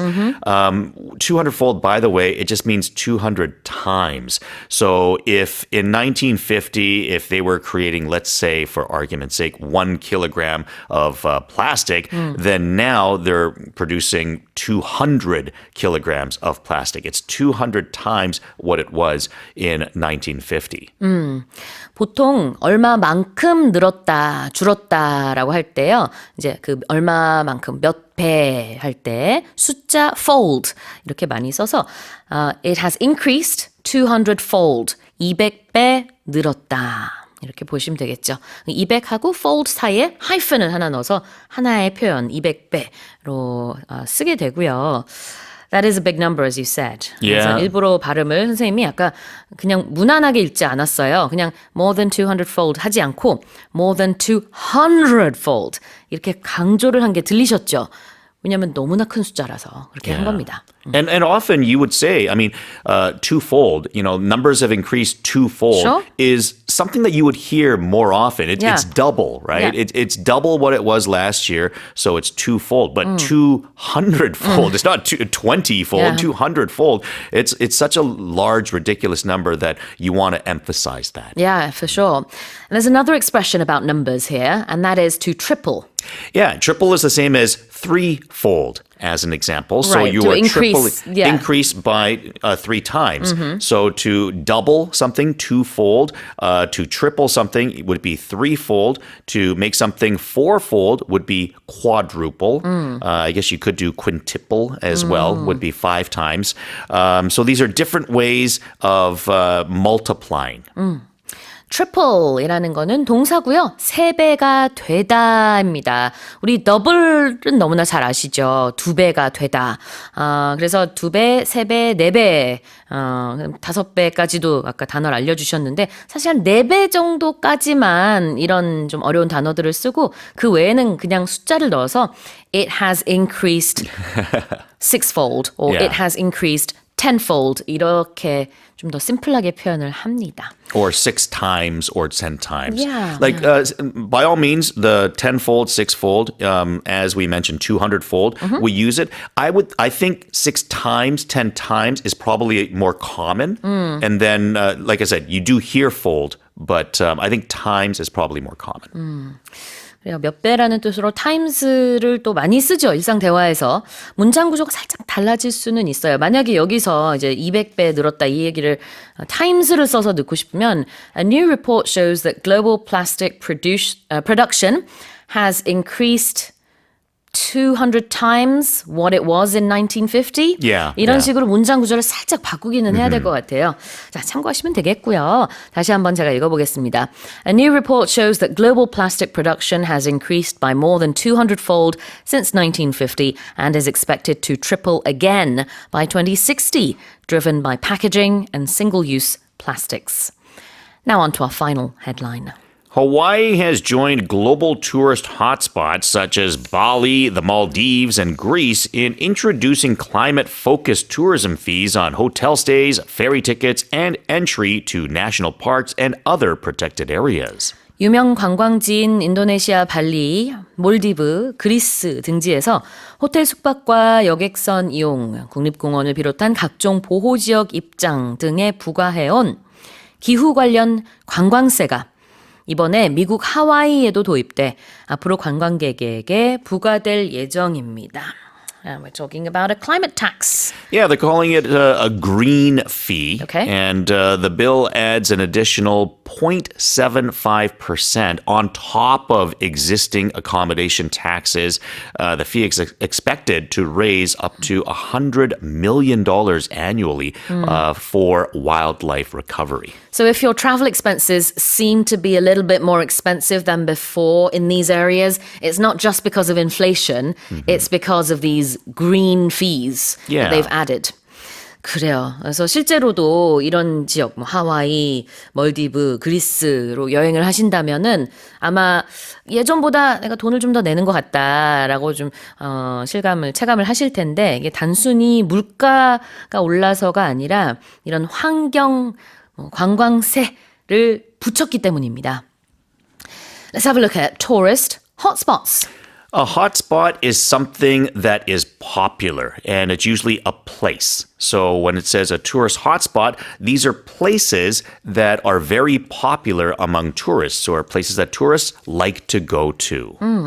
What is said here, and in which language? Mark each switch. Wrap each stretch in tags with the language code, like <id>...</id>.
<en>200-fold, by the way, it just means 200 times. So if in 1950, if they were creating, let's say, for argument's sake, 1 kilogram of plastic, then now they're producing 200 kilograms of plastic. It's 200 times what it was in 1950.</en> <ko>보통 얼마만큼 늘었다, 줄었다라고 할 때요. 이제 그 얼마만큼 몇 배 할 때 숫자 fold 이렇게 많이 써서</ko> <en>it has increased 200-fold.</en> <ko>200배 늘었다. 이렇게 보시면 되겠죠. 200하고 fold 사이에 하이픈을 하나 넣어서 하나의 표현 200배로 쓰게 되고요.</ko> <en>That is a big number, as you said. Yeah.</en> <ko>그래서 일부러 발음을 선생님이 아까 그냥 무난하게 읽지 않았어요. 그냥</ko> <en>more than 200-fold</en> <ko>하지 않고</ko> <en>more than 200-fold</en> <ko>이렇게 강조를 한 게 들리셨죠? 왜냐하면 너무나 큰 숫자라서 그렇게 한 겁니다.</ko> <en>And often you would say, twofold, numbers have increased twofold Sure. is something that you would hear more often. Yeah. It's double, right? Yeah. It's double what it was last year, so it's twofold. But 200-fold, it's not 20-fold, Yeah. 200-fold. It's such a large, ridiculous number that you want to emphasize that. Yeah, for sure. And there's another expression about numbers here, and that is to triple. Yeah, triple is the same as threefold, as an example. So Right, you to are increase, yeah. increase by 3 times. So to double something, twofold. To triple something would be threefold. To make something fourfold would be quadruple. I guess you could do quintuple as well, would be 5 times. So these are different ways of multiplying.</en> <ko>triple이라는 거는 동사고요. 3배가 되다입니다. 우리 double은 너무나 잘 아시죠. 2배가 되다. 그래서 2배, 3배, 4배, 5배까지도 아까 단어를 알려주셨는데 사실 한 4배 정도까지만 이런 좀 어려운 단어들을 쓰고 그 외에는 그냥 숫자를 넣어서</ko> <en>it has increased sixfold or Yeah. it has increased tenfold</en> <ko>이렇게 좀 더 심플하게 표현을 합니다.</ko> <en>Or 6 times or 10 times. Yeah, Like, by all means, the 10-fold, 6-fold, as we mentioned, 200-fold, we use it. I think 6 times, 10 times is probably more common. And then, like I said, you do hear fold, but I think times is probably more common.</en> <ko>그래요. 몇 배라는 뜻으로 times를 또 많이 쓰죠. 일상 대화에서. 문장 구조가 살짝 달라질 수는 있어요. 만약에 여기서 이제 200배 늘었다 이 얘기를 times를 써서 넣고 싶으면</ko> <en>A new report shows that global plastic production has increased 200 times what it was in 1950. Yeah,</en> <ko>이런</ko> <en>yeah.</en> <ko>식으로 문장 구조를 살짝 바꾸기는 해야 될 것 같아요. 자, 참고하시면 되겠고요. 다시 한번 제가 읽어보겠습니다.</ko> <en>A new report shows that global plastic production has increased by more than 200-fold since 1950 and is expected to triple again by 2060, driven by packaging and single-use plastics. Now on to our final headline. Hawaii has joined global tourist hotspots such as Bali, the Maldives, and Greece in introducing climate-focused tourism fees on hotel stays, ferry tickets, and entry to national parks and other protected areas.</en> <ko>유명 관광지인 인도네시아 발리, 몰디브, 그리스 등지에서 호텔 숙박과 여객선 이용, 국립공원을 비롯한 각종 보호지역 입장 등에 부과해온 기후 관련 관광세가 이번에 미국 하와이에도 도입돼 앞으로 관광객에게 부과될 예정입니다.</ko> <en>And we're talking about a climate tax. Yeah, they're calling it a green fee. Okay. And the bill adds an additional 0.75% on top of existing accommodation taxes. The fee is expected to raise up to $100 million annually for wildlife recovery. So if your travel expenses seem to be a little bit more expensive than before in these areas, it's not just because of inflation, it's because of these green fees Yeah. that they've added.</en> <ko>그래요. 그래서 실제로도 이런 지역, 뭐 하와이, 몰디브, 그리스로 여행을 하신다면은 아마 예전보다 내가 돈을 좀 더 내는 것 같다라고 좀 체감을 하실 텐데 이게 단순히 물가가 올라서가 아니라 이런 환경 관광세를 붙였기 때문입니다.</ko> <en>Let's have a look at tourist hotspots. A hotspot is something that is popular, and it's usually a place. So when it says a tourist hotspot, these are places that are very popular among tourists, or places that tourists like to go to.</en>